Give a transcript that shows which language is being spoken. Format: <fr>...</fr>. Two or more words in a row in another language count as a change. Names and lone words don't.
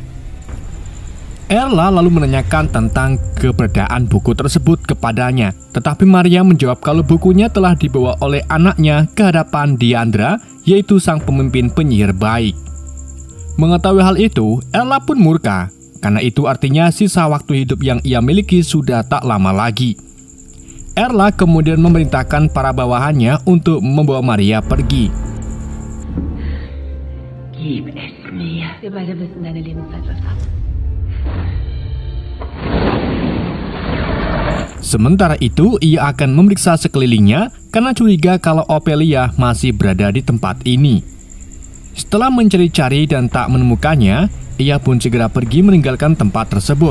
<id>Erla lalu menanyakan tentang keberadaan buku tersebut kepadanya, tetapi Maria menjawab kalau bukunya telah dibawa oleh anaknya ke hadapan Diandra, yaitu sang pemimpin penyihir baik. Mengetahui hal itu, Erla pun murka, karena itu artinya sisa waktu hidup yang ia miliki sudah tak lama lagi. Erla kemudian memerintahkan para bawahannya untuk membawa Maria pergi.</id> <de>Gib es mir. Wir beide wissen, deine Lebenszeit läuft ab.</de> <id>Sementara itu, ia akan memeriksa sekelilingnya karena curiga kalau Ophelia masih berada di tempat ini. Setelah mencari-cari dan tak menemukannya, ia pun segera pergi meninggalkan tempat tersebut.</id>